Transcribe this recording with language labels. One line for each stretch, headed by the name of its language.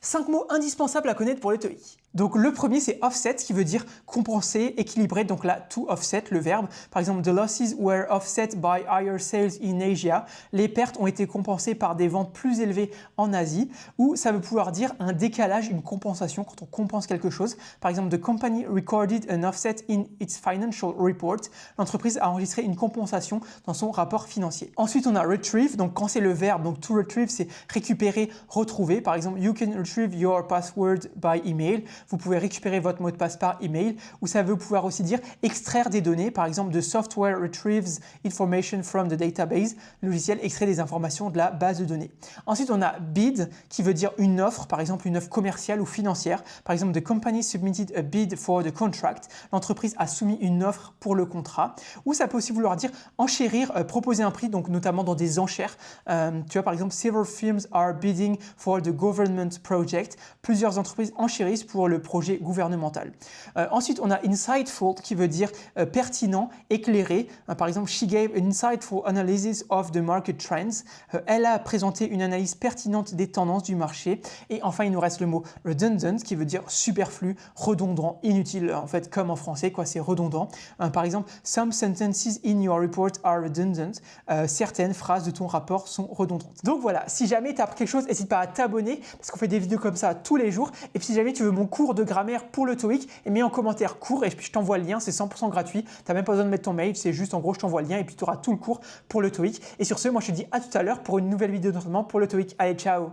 French: 5 mots indispensables à connaître pour le TOEIC. Donc le premier c'est offset qui veut dire compenser, équilibrer, donc là to offset le verbe. Par exemple,
English: the losses were offset by higher sales in Asia.
French: Les pertes ont été compensées par des ventes plus élevées en Asie. Ou ça veut pouvoir dire un décalage, une compensation quand on compense quelque chose. Par exemple,
English: the company recorded an offset in its financial report.
French: L'entreprise a enregistré une compensation dans son rapport financier. Ensuite on a retrieve, donc quand c'est le verbe, donc to retrieve c'est récupérer, retrouver. Par exemple,
English: you can retrieve your password by email.
French: Vous pouvez récupérer votre mot de passe par email, ou ça veut pouvoir aussi dire extraire des données. Par exemple,
English: the software retrieves information from the database.
French: Le logiciel extrait des informations de la base de données. Ensuite, on a bid qui veut dire une offre, par exemple une offre commerciale ou financière. Par exemple,
English: the company submitted a bid for the contract.
French: L'entreprise a soumis une offre pour le contrat. Ou ça peut aussi vouloir dire enchérir, proposer un prix, donc notamment dans des enchères. Tu vois, par exemple,
English: several firms are bidding for the government project.
French: Plusieurs entreprises enchérissent pour le projet gouvernemental. Ensuite, on a insightful qui veut dire pertinent, éclairé. Par exemple,
English: she gave an insightful analysis of the market trends.
French: Elle a présenté une analyse pertinente des tendances du marché. Et enfin, il nous reste le mot redundant qui veut dire superflu, redondant, inutile. En fait, comme en français, quoi, c'est redondant. Par exemple,
English: some sentences in your report are redundant.
French: Certaines phrases de ton rapport sont redondantes. Donc voilà, si jamais tu as appris quelque chose, n'hésite pas à t'abonner parce qu'on fait des vidéos comme ça tous les jours. Et puis si jamais tu veux mon cours de grammaire pour le TOEIC, et mets en commentaire cours et puis je t'envoie le lien, c'est 100% gratuit. Tu n'as même pas besoin de mettre ton mail, c'est juste en gros je t'envoie le lien et puis tu auras tout le cours pour le TOEIC. Et sur ce, moi je te dis à tout à l'heure pour une nouvelle vidéo d'entraînement pour le TOEIC. Allez, ciao!